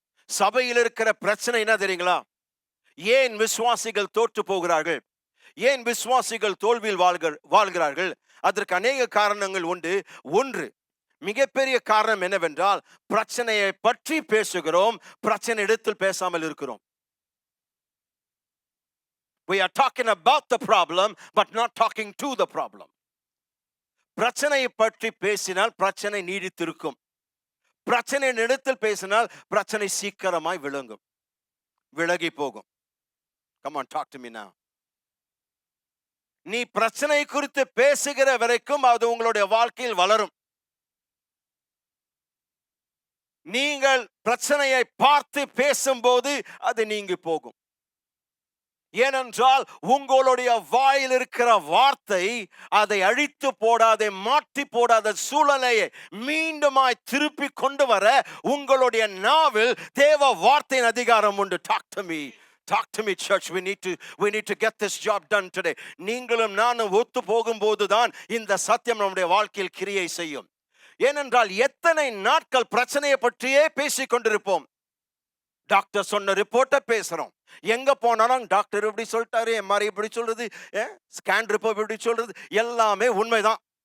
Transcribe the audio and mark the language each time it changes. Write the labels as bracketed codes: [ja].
[ta] சபையில் இருக்கிற பிரச்சனை என்ன தெரியுங்களா? ஏன் விசுவாசிகள் தோற்று போகிறார்கள்? ஏன் விசுவாசிகள் தோல்வியில் வாழ்கிறார்கள்? அதற்கு அநேக காரணங்கள் உண்டு. ஒன்று, மிகப்பெரிய காரணம் என்னவென்றால், பிரச்சனையை பற்றி பேசுகிறோம், பிரச்சனை இடத்தில் பேசாமல் இருக்கிறோம். [en] We are talking about the problem but not talking to the problem. [ta] பிரச்சனையை பற்றி பேசினால் பிரச்சனை நீடித்திருக்கும். பிரச்சனை இடத்தில் பேசினால் பிரச்சனை சீக்கிரமாய் விலகி போகும். [en] Come on, talk to me now. [ta] நீ பிரச்சனை குறித்து பேசுகிற வரைக்கும் அது உங்களுடைய வாழ்க்கையில் வளரும். நீங்கள் பிரச்சனையை பார்த்து பேசும்போது அது நீங்கி போகும். ஏனென்றால் உங்களுடைய வாயில் இருக்கிற வார்த்தை அதை அழித்து போடாத, மாற்றி போடாத சூழ்நிலையை மீண்டுமாய் திருப்பி கொண்டு வர உங்களுடைய நாவில் தேவ வார்த்தையின் அதிகாரம் உண்டு. [en] Talk to me, church. We need to get this job done today. [ta] நீங்களும் நானும் ஒத்து போகும்போது தான் இந்த சத்தியம் நம்முடைய வாழ்க்கையில் கிரியை செய்யும். ஏனென்றால் எத்தனை நாட்கள் பிரச்சனையை பற்றியே பேசிக் கொண்டிருப்போம். டாக்டர் சொன்ன ரிப்போர்ட்டை பேசுறோம். எங்க போனாலும் டாக்டர் இப்படி சொல்லிட்டாரு, எம்ஆர்ஐ இப்படி சொல்றது, ஸ்கேன் ரிப்போர்ட் இப்படி சொல்றது, எல்லாமே உண்மைதான்.